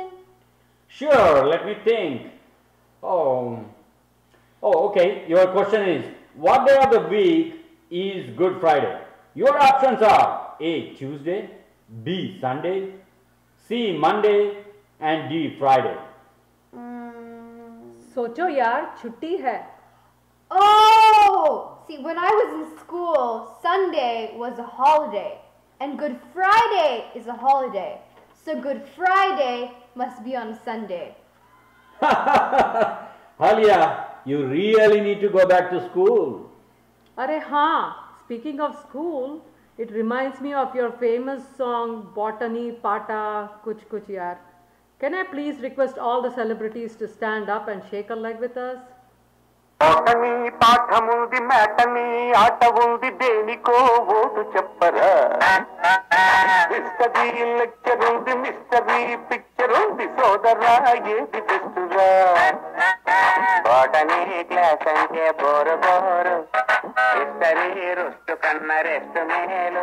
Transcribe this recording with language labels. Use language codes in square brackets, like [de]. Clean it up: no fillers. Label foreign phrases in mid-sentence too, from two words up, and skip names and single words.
[en] Sure, let me think. Okay. Your question is, what day of the week is Good Friday? Your options are A. Tuesday, B. Sunday, C. Monday, and D. Friday. [hi] सोचो यार, छुट्टी है. [en] Oh! See, when I was in school, Sunday was a holiday and Good Friday is a holiday. So Good Friday must be on Sunday. Alia, you really need to go back to school. [hi] अरे हाँ, [en] speaking of school, it reminds me of your famous song Botany Pata Kuch Kuch Yaar. Can I please request all the celebrities to stand up and shake a leg with us? [te] బోటనీ పాఠముంది మేటనీ ఆట ఉంది దేనికో ఓటు చెప్పరా. [en] history lecture [te] ఉంది [en] mystery picture [te] ఉంది సోదరా ఏది బెస్టురా. [en] botany class [te] అంటే [en] bore bore, [te] హిస్టరీ రుస్టు కన్న రెస్ట్ మేలు.